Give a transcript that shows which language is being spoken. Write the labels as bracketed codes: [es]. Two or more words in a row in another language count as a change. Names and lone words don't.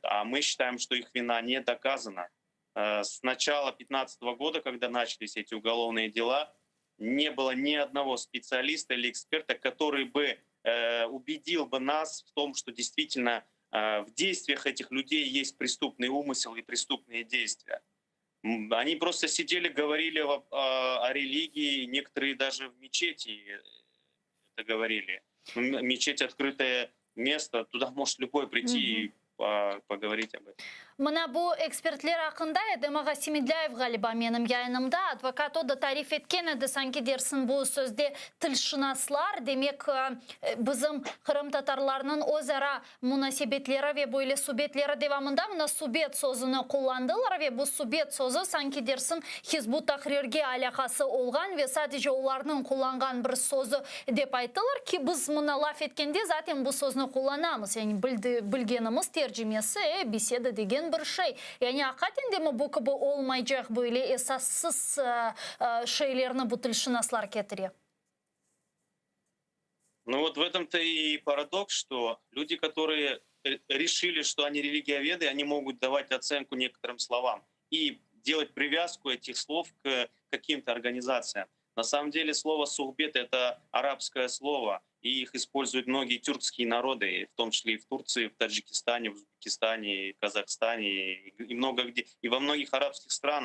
[ru] А мы считаем, что их вина не доказана. С начала 2015 года, когда начались эти уголовные дела, не было ни одного специалиста или эксперта, который бы убедил бы нас в том, что действительно в действиях этих людей есть преступный умысел и преступные действия. Они просто сидели, говорили о религии, некоторые даже в мечети это говорили. Мечеть — открытое место, туда может любой прийти и поговорить об этом. [crh] Мына bu ekspertler hakkında Edemağa Simidlayev galiba benim yayınımda advokat o da tarif etken edi sanki dersin bu sözde tilşinaslar demek bizim Kırım Tatarlarının özara münasebetleri ve böyle subetleri devamında mına subet sözünü kullandılar ve bu subet sözü sanki dersin Hizbut Tahrir'ge alakası olgan ve sadece onların kullangan bir sözü dep ayttılar ki biz mına laf etkende zaten bu sözünü kullanamız. Yani bilgenimiz tercümesi beseda degen bir şey. Yani hakikaten de mi bu gibi olmayacak böyle esassız şeylerini bu tilşinaslar getiriyor? [ru] Ну вот в этом-то и парадокс, что люди, которые решили, что они религиоведы, они могут давать оценку некоторым словам и делать привязку этих слов к каким-то организациям. На самом деле слово «сухбет» — это арабское слово, и их используют многие тюркские народы, в том числе и в Турции, в Таджикистане, в Узбекистане, Казахстане и много где, и во многих арабских странах.